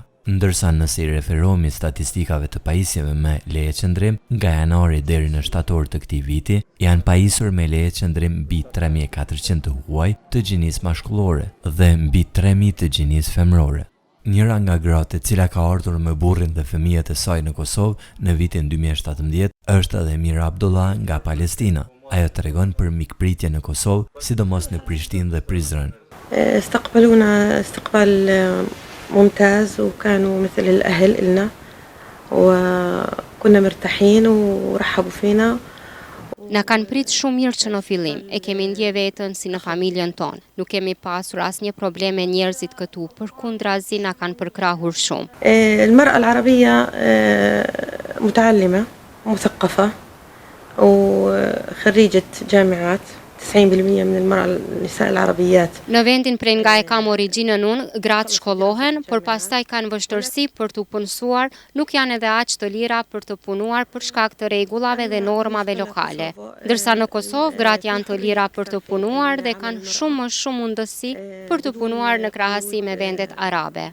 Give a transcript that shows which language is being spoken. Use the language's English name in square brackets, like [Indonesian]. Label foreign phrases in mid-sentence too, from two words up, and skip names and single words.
[Albanian] Ndërsa nëse i referohemi statistikave të pajisjeve me leje qëndrim, nga janari deri në shtator të këtij viti, janë pajisur me leje qëndrim mbi 3.400 të huaj të gjinisë mashkullore dhe mbi 3.000 të gjinisë femrore. Njëra nga gratë e cila ka ardhur me burrin dhe fëmijët e saj në Kosovë në vitin 2017 është edhe Mira Abdullah nga Palestina. Ajo tregon për mikpritje në Kosovë, sidomos në Prishtinë dhe Prizren. [Arabic] استقبلونا استقبال ممتاز وكانوا مثل الأهل إلنا وكنا مرتاحين ورحبوا فينا. [Albanian] Na kanë prit shumë mirë që në fillim, e kemi ndje vetën si në familjen tonë. Nuk kemi pasur asnjë problem me njerëzit këtu, përkundrazi na kanë përkrahur shumë. [Arabic] المرأة العربية متعلمة مثقفة وخريجة جامعات 90% من المرأة النساء العربيات. [Albanian] Në vendin prej nga e kam origjinën unë, gratë shkollohen, por pastaj kanë vështirësi për të punësuar, nuk janë edhe aq të lira për të punuar për shkak të rregullave dhe normave lokale. Ndërsa në Kosovë gratë janë të lira për të punuar dhe kanë shumë më shumë mundësi për të punuar në krahasi me vendet arabe.